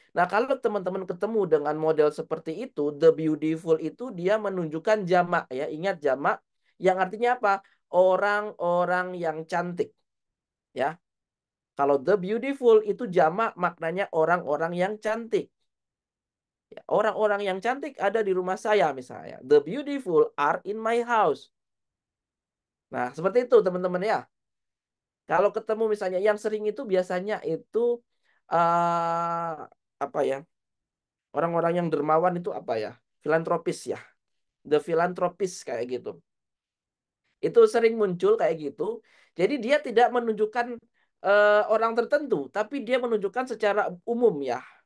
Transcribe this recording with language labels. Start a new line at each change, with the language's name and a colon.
Indonesian: Nah, kalau teman-teman ketemu dengan model seperti itu, the beautiful itu dia menunjukkan jamak ya. Ingat jamak yang artinya apa? Orang-orang yang cantik. Ya. Kalau the beautiful itu jamak maknanya orang-orang yang cantik. Ya, orang-orang yang cantik ada di rumah saya misalnya.
English: The beautiful are in my house.
Indonesian: Nah, seperti itu teman-teman ya. Kalau ketemu misalnya yang sering itu biasanya itu apa ya? Orang-orang yang dermawan itu apa ya? Filantropis ya. The philanthropist kayak gitu. Itu sering muncul kayak gitu. Jadi dia tidak menunjukkan orang tertentu, tapi dia menunjukkan secara umum ya.